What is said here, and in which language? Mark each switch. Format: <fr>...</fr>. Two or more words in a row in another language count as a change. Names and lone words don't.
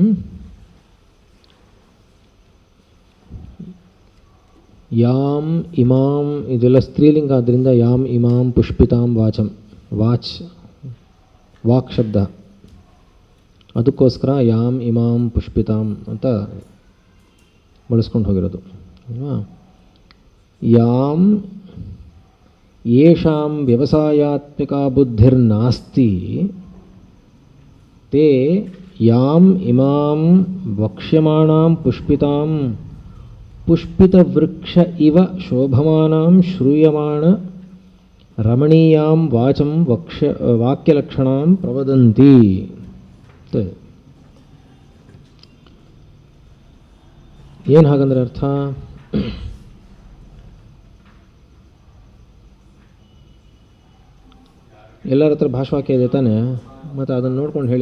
<sa>यां इमां,</sa> <kn>ಇದೆಲ್ಲ ಸ್ತ್ರೀಲಿಂಗ ಆದ್ದರಿಂದ</kn> <sa>यां इमां पुष्पितां वाचं,</sa> <kn>ವಾಕ್ ಶಬ್ದ, ಅದಕ್ಕೋಸ್ಕರ</kn> <sa>यां इमां पुष्पितां</sa> <kn>ಅಂತ ಬಳಸ್ಕೊಂಡು ಹೋಗಿರೋದು ಅಲ್ವಾ?</kn> <sa>यां येषां व्यवसायात्मिका बुद्धिर्नास्ति ते याम इमां वक्ष्यमाणां पुष्पितां पुष्पितवृक्ष इव शोभमानां श्रूयमाण रमणीयां वाचं वाक्यलक्षणां प्रवदन्ति.</sa> <kn>ಏನು ಹಾಗಂದ್ರೆ ಅರ್ಥ? ಎಲ್ಲರ ಹತ್ರ ಭಾಷವಾಕ್ಯ ಇದೆ ತಾನೆ, ಮತ್ತು ಅದನ್ನು ನೋಡ್ಕೊಂಡು ಹೇಳಿ.</kn>